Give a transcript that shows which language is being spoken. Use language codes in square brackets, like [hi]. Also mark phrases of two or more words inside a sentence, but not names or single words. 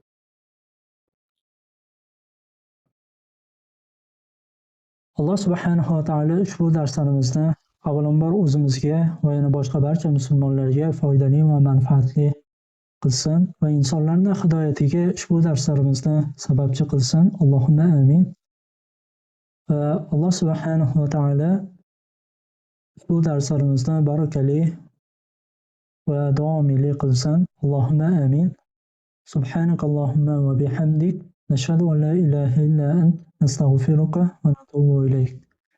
[uz] Alloh subhanahu va taolo ushbu darslarimizni avvalambor o'zimizga va yana boshqa barcha musulmonlarga foydali va manfaatli qilsin va insonlarning hidoyatiga ushbu darslarimizni sababchi qilsin. [ar] اللهم آمين. [uz] Va Alloh subhanahu va taolo ushbu darslarimizni barakali va davomiyli qilsin. [ar] اللهم آمين. سبحانك اللهم وبحمدك نشهد أن لا إله إلا أنت نستغفرك ونتوب إليك.